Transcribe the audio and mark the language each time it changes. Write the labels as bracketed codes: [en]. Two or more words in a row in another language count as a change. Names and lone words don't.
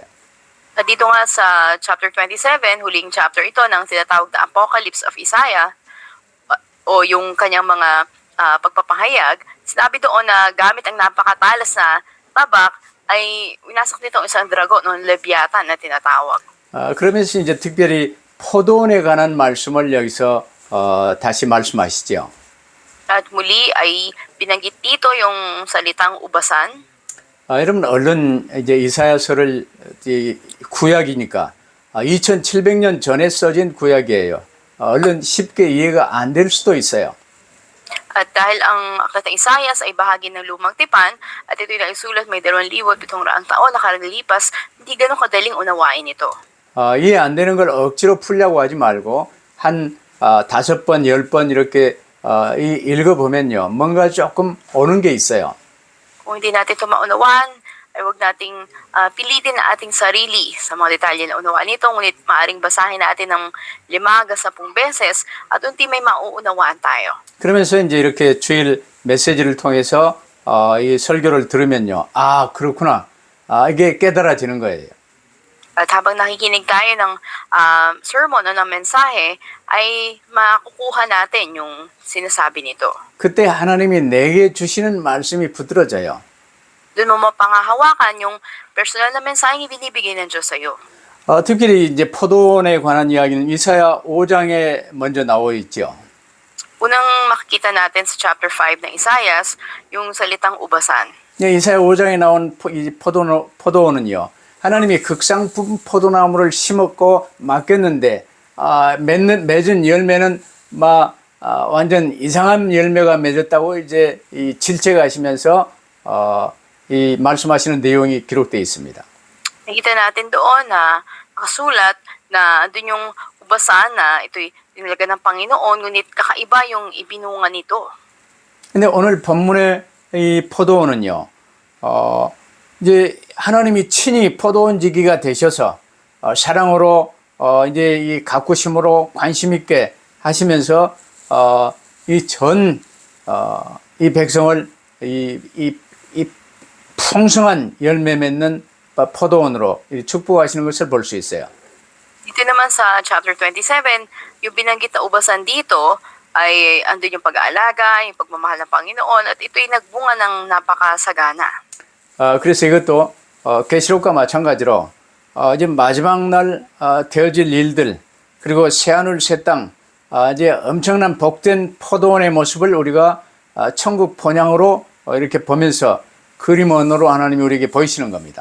[tl] Dito nga sa chapter 27, huling chapter ito ng tinatawag na Apocalypse of Isaiah o yung kanyang mga pagpapahayag, sinabi doon na gamit ang napakatalas na tabak ay winasak nito isang dragon o leviathan na tinatawag. [ko] 그러면서 이제 특별히 포도원에 관한 말씀을 여기서 다시 말씀하시죠. [tl] At muli ay binanggit dito yung salitang ubasan. [ko] 여러분 얼른 이제 이사야서를 구약이니까 2700년 전에 써진 구약이에요. 얼른 쉽게 이해가 안 될 수도 있어요. [tl] At dahil ang aklat ng Isaias ay bahagi ng lumang tipan at ito'y naisulat may 2,700 taon na karalipas, hindi ganun kadaling unawain ito. [ko] 이해 안 되는 걸 억지로 풀려고 하지 말고 한 5번, 10번 이렇게 읽어보면요. 뭔가 조금 오는 게 있어요. [tl] Kung hindi natin ito maunawaan, ay huwag nating pilitin na ating sarili sa mga detalye na unawaan nito, ngunit maaring basahin natin ng 5 hanggang 10 beses at unti may mauunawaan tayo. [ko] 그러면서 이제 이렇게 주일 메시지를 통해서 이 설교를 들으면요. 아, 그렇구나. 이게 깨달아지는 거예요. [tl] At habang nakikinig tayo ng sermon o ng mensahe, ay makukuha natin yung sinasabi nito. [ko] 그때 하나님이 내게 주시는 말씀이 붙들어져요. [tl] Doon mo mapangahawakan yung personal na mensaheng ibinibigay ng Diyos sa iyo. [ko] 특히 이제 포도원에 관한 이야기는 이사야 5장에 먼저 나와 있죠. [tl] Unang makikita natin sa chapter 5 ng Isaias, yung salitang ubasan. [ko] 네, 이사야 5장에 나온 이 포도원은요. 하나님이 극상품 포도나무를 심었고 맡겼는데 맺은 열매는 완전 이상한 열매가 맺었다고 이제 이 질책하시면서 이 말씀하시는 내용이 기록되어 있습니다. [tl] Nakita natin doon na nakasulat na doon yung ubasan na ito'y dinalaga ng Panginoon, ngunit kakaiba yung ibinunga nito. [ko] 근데 오늘 본문의 이 포도원은요, 이제 하나님이 친히 포도원지기가 되셔서 사랑으로 이제 이 가꾸심으로 관심 있게 하시면서 이 백성을 이 풍성한 열매 맺는 포도원으로 축복하시는 것을 볼 수 있어요. [tl] Dito naman sa chapter 27, yung binanggit na ubasan dito ay andun yung pag-aalaga, yung pagmamahal ng Panginoon, at ito'y nagbunga ng napakasagana. [ko] 그래서 이것도 계시록과 마찬가지로 이제 마지막 날 되어질 일들 그리고 새하늘 새 땅 이제 엄청난 복된 포도원의 모습을 우리가 천국 본향으로 이렇게 보면서 그림 언어로 하나님이 우리에게 보이시는 겁니다.